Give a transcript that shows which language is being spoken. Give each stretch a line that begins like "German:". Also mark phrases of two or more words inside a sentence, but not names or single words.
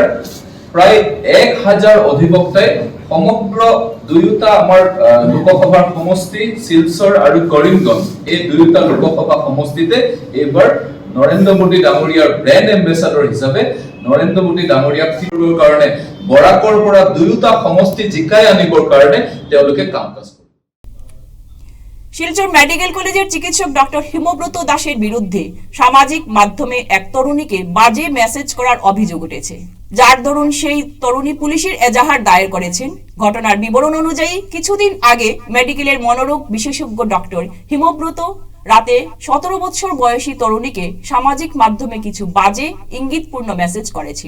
Assamese: প্ৰায় 1000 অধিবক্তাই সমগ্ৰ দুয়োটা আমাৰ লোকসভাৰ সমষ্টি শিলচৰ আৰু কৰিমগঞ্জ এই দুয়োটা লোকসভা সমষ্টিতে এইবাৰ নৰেন্দ্ৰ মোদী ডাঙৰীয়াৰ
English: brand ambassadorৰ
Assamese: হিচাপে নৰেন্দ্ৰ মোদী ডাঙৰীয়াক কৰিবৰ কাৰণে বৰাকৰ পৰা দুয়োটা সমষ্টি জিকাই আনিবৰ কাৰণে তেওঁলোকে কাম কাজ কৰে।
Bangla: শিলচর মেডিকেল কলেজের চিকিৎসক ডক্টর হিমব্রত দাসের বিরুদ্ধে সামাজিক মাধ্যমে এক তরুণীকে বাজে মেসেজ করার অভিযোগ উঠেছে, যার দরুন সেই তরুণী পুলিশের এজাহার দায়ের করেছেন। ঘটনার বিবরণ অনুযায়ী কিছুদিন আগে মেডিকেলের মনোরোগ বিশেষজ্ঞ ডক্টর হিমব্রত রাতে 17 বছর বয়সী তরুণীকে সামাজিক মাধ্যমে কিছু বাজে ইঙ্গিতপূর্ণ মেসেজ করেছিল।